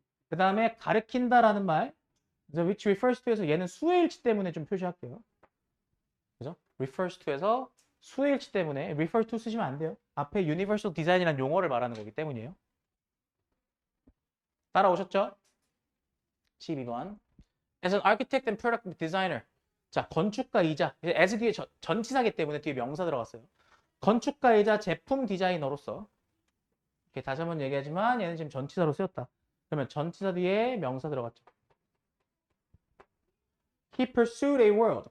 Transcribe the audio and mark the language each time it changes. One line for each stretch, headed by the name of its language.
Korean: 그 다음에 가르친다라는 말,
English: which refers to
Korean: 에서 얘는 수일치 때문에 좀 표시할게요. 그죠? refers to에서 수일치 때문에 refer to 쓰시면 안 돼요. 앞에 universal design이라는 용어를 말하는 거기 때문이에요. 따라오셨죠? 12번.
English: As an architect and product designer.
Korean: 자, 건축가이자 as 뒤에 전치사기 때문에 뒤에 명사 들어갔어요. 건축가이자 제품 디자이너로서 이렇게 다시 한번 얘기하지만 얘는 지금 전치사로 쓰였다. 그러면 전치사 뒤에 명사 들어갔죠.
English: He pursued a world.